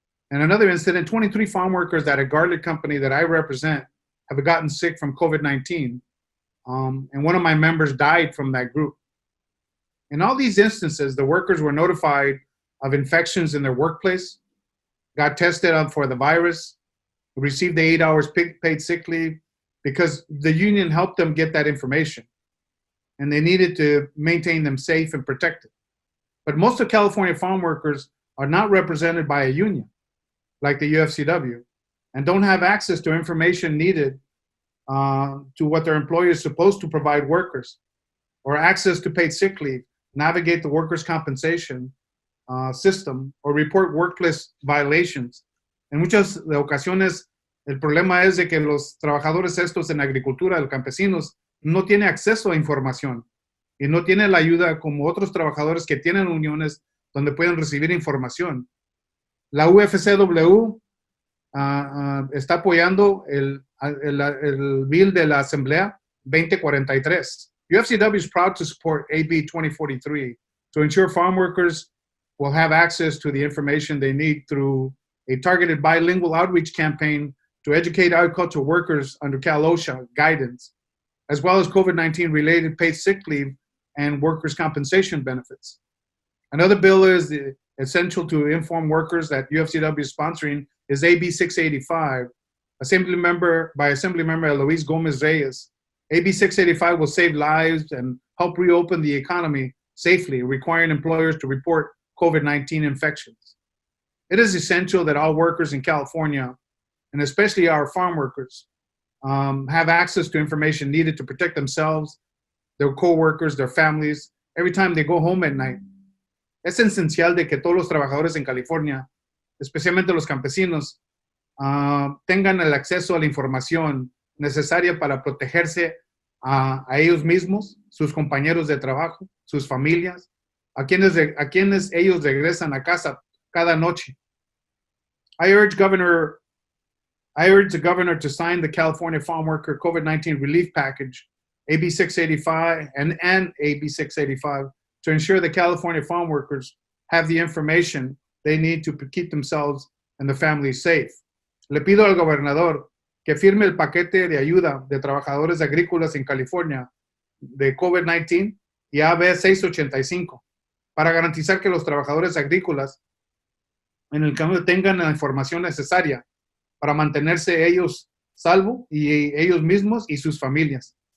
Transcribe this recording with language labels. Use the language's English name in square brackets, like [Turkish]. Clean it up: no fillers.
[English] In another incident, 23 farm workers at a garlic company that I represent have gotten sick from COVID-19, and one of my members died from that group. In all these instances, the workers were notified of infections in their workplace, got tested for the virus, received the 8 hours paid sick leave because the union helped them get that information, and they needed to maintain them safe and protected. But most of California farm workers are not represented by a union, like the UFCW, and don't have access to information needed to what their employer is supposed to provide workers, or access to paid sick leave, navigate the workers' compensation system, or report workplace violations. [Spanish] En muchas ocasiones, el problema es de que los trabajadores estos en agricultura, los campesinos, no tienen acceso a información y no tienen la ayuda como otros trabajadores que tienen uniones donde pueden recibir información. La UFCW está apoyando el bill de la Asamblea 2043. [English] UFCW is proud to support AB 2043 to ensure farm workers will have access to the information they need through a targeted bilingual outreach campaign to educate agricultural workers under Cal OSHA guidance, as well as COVID-19 related paid sick leave and workers' compensation benefits. Another bill is essential to inform workers that UFCW is sponsoring is AB 685, by Assemblymember Luis Gomez Reyes. AB 685 will save lives and help reopen the economy safely, requiring employers to report COVID-19 infections. It is essential that all workers in California, and especially our farm workers, have access to information needed to protect themselves, their co-workers, their families, every time they go home at night. [Spanish] Es esencial de que todos los trabajadores en California, especialmente los campesinos, tengan el acceso a la información necesaria para protegerse a ellos mismos, sus compañeros de trabajo, sus familias, a quienes ellos regresan a casa cada noche. [English] I urge the governor to sign the California Farm Worker COVID-19 Relief Package, AB 685 and AB 685, to ensure the California farm workers have the information they need to keep themselves and their families safe. [Spanish] Le pido al gobernador que firme el paquete de ayuda de trabajadores agrícolas en California de COVID-19 y AB 685 para garantizar que los trabajadores agrícolas en el cambio tengan la información necesaria para mantenerse ellos salvo y ellos mismos y sus familias.